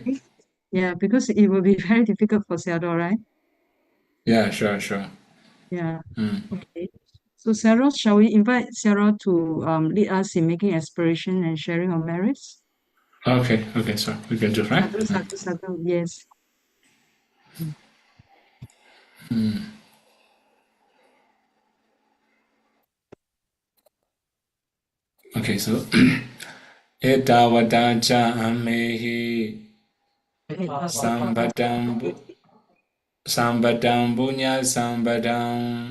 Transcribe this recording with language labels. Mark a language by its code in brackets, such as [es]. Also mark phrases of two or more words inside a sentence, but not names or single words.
[en] Yeah, because it will be very difficult for Zero, right? Yeah, sure. Yeah. Mm. Okay. So Sarah, shall we invite Sarah to lead us in making aspiration and sharing our merits? Okay, so we can do it, right? Sadhu, yes. Okay, so [pi] Etavata cha amehi sambadam punya sambadam